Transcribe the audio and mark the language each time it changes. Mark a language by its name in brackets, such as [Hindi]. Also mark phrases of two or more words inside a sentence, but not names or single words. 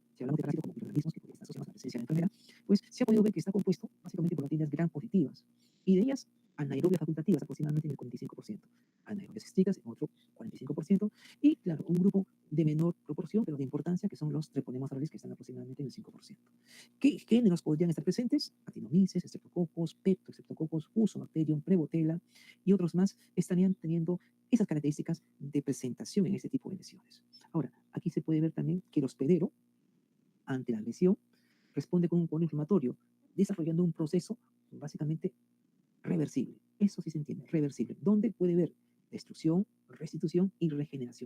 [Spanish] Si hablamos de parásitos como microorganismos que están asociados a la presencia de la enfermedad, pues se ha podido ver que está compuesto básicamente por bacterias gram positivas. Y de ellas, anaerobias facultativas aproximadamente en el 45%, anaerobias estrictas en otro 45%, y claro, un grupo de menor proporción, pero de importancia, que son los treponemas orales, que están aproximadamente en el 5%. ¿Qué géneros podrían estar presentes? Actinomyces, streptococcus, streptococcus, fusobacterium, prevotella y otros más estarían teniendo esas características de presentación en este tipo de lesiones. Ahora, aquí se puede ver también que el hospedero, ante la lesión, responde con un cuadro inflamatorio, desarrollando un proceso básicamente reversible. Eso sí se entiende, reversible, donde puede haber destrucción, restitución y regeneración.